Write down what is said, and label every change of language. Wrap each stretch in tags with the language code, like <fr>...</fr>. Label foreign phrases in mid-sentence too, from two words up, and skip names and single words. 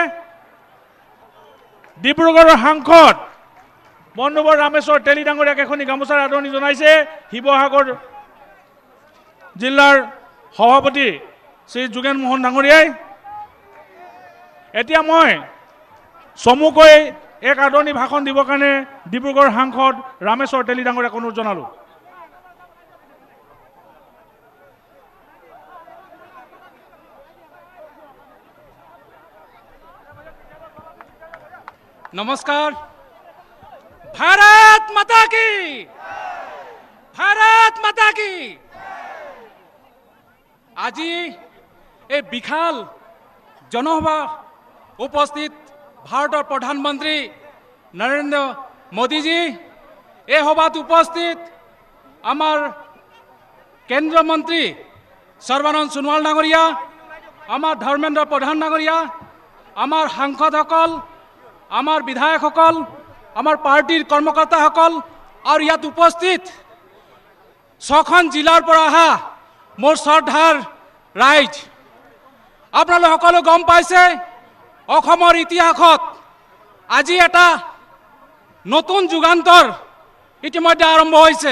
<as>ডিব্ৰুগড়ৰ সাংসদ বন্ধুবৰ ৰামেশ্বৰ তেলী ডাঙৰীয়াক এখনি গামোচাৰ আদৰণি জনাইছে শিৱসাগৰ জিলাৰ সভাপতি শ্ৰী যোগেন মোহন ডাঙৰীয়াই। এতিয়া মই চমুকৈ এক আদৰণি ভাষণ দিবৰ কাৰণে ডিব্ৰুগড় সাংসদ ৰামেশ্বৰ তেলী ডাঙৰীয়াক অনুৰোধ জনালোঁ।</as> <hi>नमस्कार। भारत माता की, भारत माता की।</hi> <as>আজি এই বিশাল জনসভা উপস্থিত ভাৰতৰ প্ৰধানমন্ত্ৰী নৰেন্দ্ৰ মোদীজী, এই সভাত উপস্থিত আমাৰ কেন্দ্ৰীয় মন্ত্ৰী সৰ্বানন্দ সোণোৱাল ডাঙৰীয়া, আমাৰ ধৰ্মেন্দ্ৰ প্ৰধান ডাঙৰীয়া, আমাৰ সাংসদসকল, আমাৰ বিধায়কসকল, আমাৰ পাৰ্টিৰ কৰ্মকৰ্তাসকল আৰু ইয়াত উপস্থিত 6খন জিলাৰ পৰা অহা মোৰ শ্ৰদ্ধাৰ ৰাইজ, আপোনালোক সকলো গম পাইছে অসমৰ ইতিহাসত আজি এটা নতুন যুগান্তৰ ইতিমধ্যে আৰম্ভ হৈছে।</as>